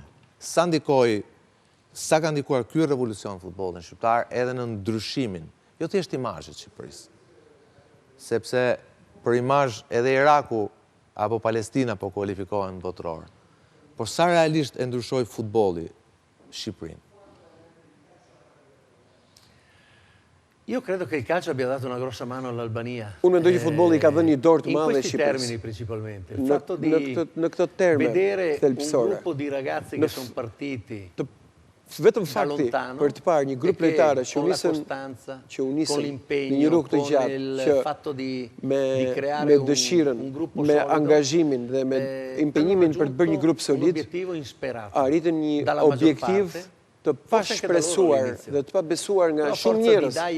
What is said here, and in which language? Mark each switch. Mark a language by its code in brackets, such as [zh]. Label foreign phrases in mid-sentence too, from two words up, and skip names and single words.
[sq] Sa ka ndikuar ky revolucion futbollin shqiptar edhe në ndryshimin, jo thjesht imazhit të Shqipërisë. Sepse për imazh edhe Iraku apo Palestina po kualifikohen botëror. Por sa realisht e ndryshoi futbolli Shqipërinë? [it] Io credo che il calcio abbia dato una grossa mano all'Albania. [sq] Unë mendoj që futbolli ka dhënë një dorë të madhe Shqipërisë. [it] In questi termini principalmente. Il fatto di vedere un gruppo di ragazzi che sono partiti [sq] vetëm fakti për të parë një grup lojtarë që u nisën në një rrugë të gjatë me dëshirën, me angazhimin dhe me impenjimin për të bërë një grup solid, arritën një objektiv të pashpresuar dhe të pabesuar nga shumë njerëz,